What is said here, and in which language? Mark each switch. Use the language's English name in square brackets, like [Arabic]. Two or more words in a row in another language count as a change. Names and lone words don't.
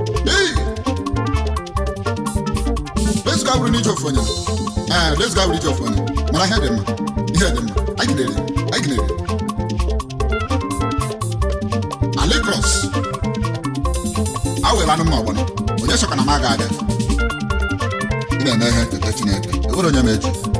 [English] Hey! Let's go with each of you. Eh, let's go with each of you. [Igbo] Mana ihe dị mma. Ihe dị mma. Anyị gidere, anyị gidere. Alikros. A were anụ m ọgbọnọ. Onye sọka na m aga aga. Ị na-eme ihe nke Chineke. E nwere onye ma eji.